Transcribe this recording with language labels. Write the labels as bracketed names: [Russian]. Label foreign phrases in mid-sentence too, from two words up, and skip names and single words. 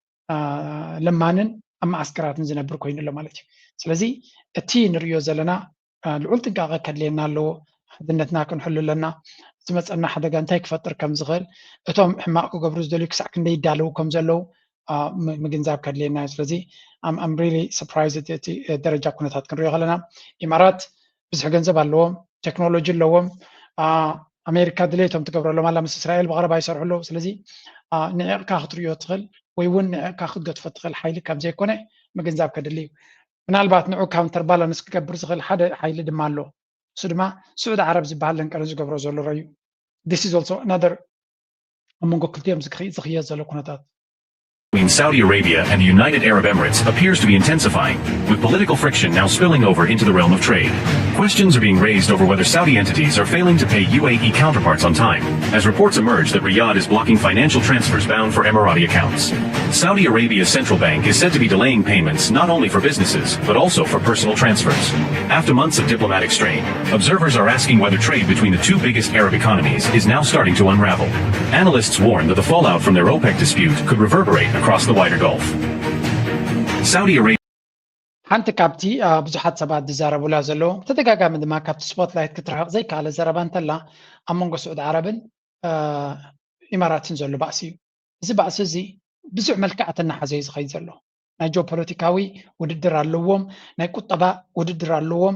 [Tigrinya] ለማንን ኣብ ማዓስከራትን ዝነብር ኮይኑ ኣሎ ማለት እዩ ስለዚ እቲ ንሪኦ ዘለና ልዑል ጥንቃቐ ከድልየና ኣለዎ ሓድነትና ክንሕሉ ኣለና ዝመፀና ሓደጋ እንታይ ክፈጥር ከም ዝኽእል እቶም ሕማቅ ክገብሩ ዝደልዩ ክሳዕ ክንደይ ይዳለዉ ከም ዘለዉ ምግንዛብ ከድልየና ስለዚ [English] I'm really surprised at [Tigrinya] ደረጃ ኩነታት ክንሪኦ ከለና ኢማራት ብዙሕ ገንዘብ ኣለዎም ቴክኖሎጂ ኣለዎም ኣሜሪካ ድሌቶም ትገብረሎም ኣላ ምስ እስራኤል ብቀረባ ይሰርሑ ኣለዉ ስለዚ ንዕቕካ ክትሪኦ ትኽእል ወይ እውን ንዕቕካ ክትገድፎ ትኽእል ሓይሊ ከም ዘይኮነ ምግንዛብ ከድሊ እዩ ምናልባት ንዑ [English] counter balance [Tigrinya] ክገብር ዝኽእል ሓደ ሓይሊ ድማ ኣሎ እሱ ድማ ስዑድ ዓረብ ዝበሃል ለንቀረ ዝገብሮ ዘሎ እዩ [English] this is also another [Tigrinya] ኣመንጎ ክልቲኦም ዝኽየት ዘሎ ኩነታት [English] between Saudi Arabia and the United Arab Emirates appears to be intensifying, with political friction now spilling over into the realm of trade. Questions are being raised over whether Saudi entities are failing to pay UAE counterparts on time, as reports emerge that Riyadh is blocking financial transfers bound for Emirati accounts. Saudi Arabia's central bank is said to be delaying payments not only for businesses, but also for personal transfers. After months of diplomatic strain, observers are asking whether trade between the two biggest Arab economies is now starting to unravel. Analysts warn that the fallout from their OPEC dispute could reverberate across the wider Gulf. Saudi Arabia [Tigrinya] ሓንቲ ካብቲ ብዙሓት ሰባት ዝዛረቡላ ዘለዉ ተደጋጋሚ ድማ ካብቲ ስፖትላይት ክትረሕቕ ዘይከኣለ ዘረባ እንተላ ኣብ መንጎ ስዑድ ዓረብን ኢማራትን ዘሎ ባእሲ እዩ እዚ ባእሲ እዚ ብዙሕ መልክዓት እናሓዘ እዩ ዝኸይድ ዘሎ ናይ ጂኦፖለቲካዊ ውድድር ኣለዎም ናይ ቁጠባ ውድድር ኣለዎም